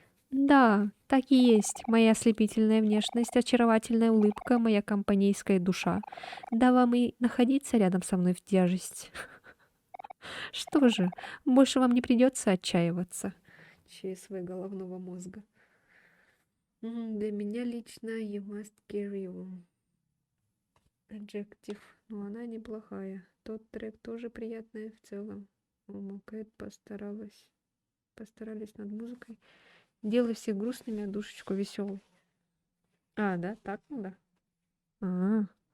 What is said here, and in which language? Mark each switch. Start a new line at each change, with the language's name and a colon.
Russian: Да, так и есть. Моя ослепительная внешность, очаровательная улыбка, моя компанейская душа. Да вам и находиться рядом со мной в тяжесть. Что же, больше вам не придется отчаиваться. ЧСВ головного мозга. Для меня лично
English: you must carry on.
Russian: Adjective. Ну, она неплохая. Тот трек тоже приятная в целом. Ома Кэт постарались над музыкой. Делай всех грустными, а душечку веселой. А, да? Так надо? А.